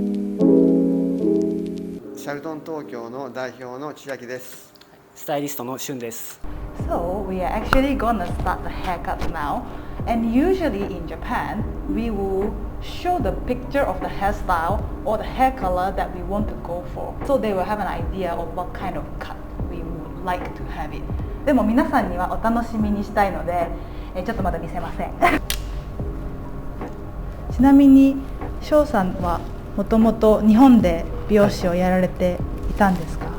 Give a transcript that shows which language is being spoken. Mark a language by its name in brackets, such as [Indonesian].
[Japanese] シャルトン東京の代表の千秋です。スタイリストのシュンです。 [English] So we are actually gonna start the haircut now, and usually in Japan we will show the picture of the hairstyle or the hair color that we want to go for, so they will have an idea of what kind of cut we would like to have it. [Japanese] でも皆さんにはお楽しみにしたいので、ちょっとまだ見せません。ちなみに翔さんはもともと日本で美容師をやられていたんですか？